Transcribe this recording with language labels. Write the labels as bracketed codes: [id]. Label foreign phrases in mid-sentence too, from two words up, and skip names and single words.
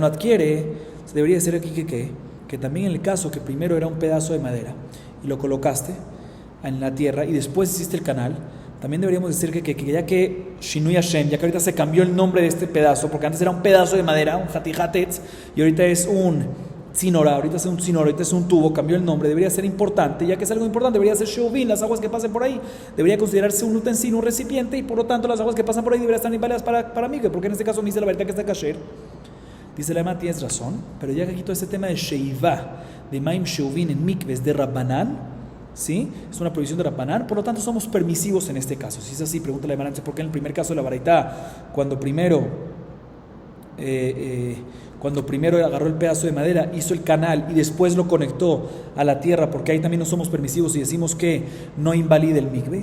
[es] adquiere, se debería decir aquí que también en el caso que primero era un pedazo de madera y lo colocaste en la tierra y después hiciste el canal, también deberíamos decir que ya que [he] שינוי השם, [es] ya que ahorita se cambió el nombre de este pedazo, porque antes era un pedazo de madera, un hatihatetz, y ahorita es un tzinora, ahorita es un tubo, cambió el nombre, debería ser importante, ya que es algo importante, debería ser sheuvin, las aguas que pasen por ahí, debería considerarse un utensilio, un recipiente, y por lo tanto las aguas que pasan por ahí deberían estar inválidas para mí, porque en este caso me dice la verdad que está kasher. Dice la Gemara, tienes razón, pero ya que aquí todo este tema de sheivá, de [he] מים שאובין [es] en mikves de Rabbanán, ¿sí? Es una prohibición de Rabbanán, por lo tanto somos permisivos en este caso. Si es así, pregúntale a la Gemara, ¿por qué en el primer caso de la baraita, cuando primero agarró el pedazo de madera, hizo el canal y después lo conectó a la tierra, porque ahí también no somos permisivos y decimos que no invalida el mikve?